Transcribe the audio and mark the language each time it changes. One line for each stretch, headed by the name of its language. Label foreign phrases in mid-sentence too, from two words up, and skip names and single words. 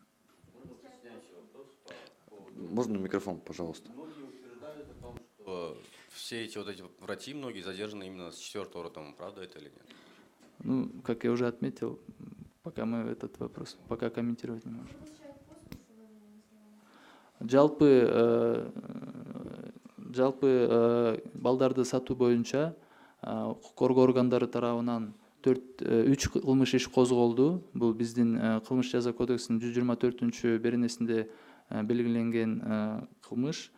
Russian: Можно микрофон, пожалуйста? Многие утверждают о том, что все эти врачи, многие задержаны именно с 4-го роддома. Правда это или нет? Ну, как я уже отметил, пока мы этот вопрос пока комментировать не можем.
Kyrgyz: Жалпы балдарды сатуу боюнча укук коргоо органдары тарабынан 3 кылмыш иш козголду. Бул биздин кылмыш жаза кодексинин 124 беренесинде белгиленген кылмыш.